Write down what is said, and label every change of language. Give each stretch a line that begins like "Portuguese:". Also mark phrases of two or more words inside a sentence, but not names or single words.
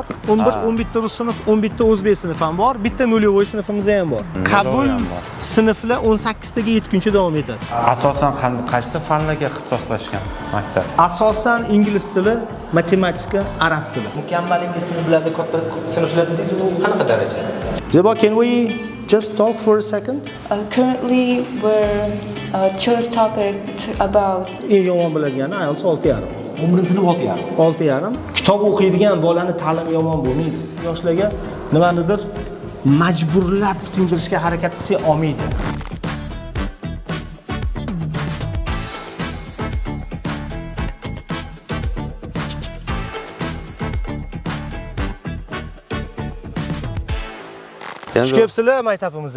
Uzbek: 11 rus sinf, 11 o'zbek sinf ham bor. Bitta nolyovoy sinfimiz ham bor. Qabul sinflar 18 taga yetguncha davom etadi. Asosan qaysi fanlarga ixtisoslashgan maktab? Asosan ingliz tili, matematika, arab tili. Mukammal ingliz sinflarida katta sinflar dedingiz, u qanaqa daraja? Zebo,
English: can we just talk for a second? Currently, we're chose topic about
Uzbek: Eng yomon biladigan IELTS 6,5. 11-sinf 6,5. 6,5. Kitob o'qiydigan bolani ta'limi yomon bo'lmaydi. Yoshlarga nimanidir majburlab singdirishga harakat qilsa olmaydi. Xush kelibsizlar maktabimizga.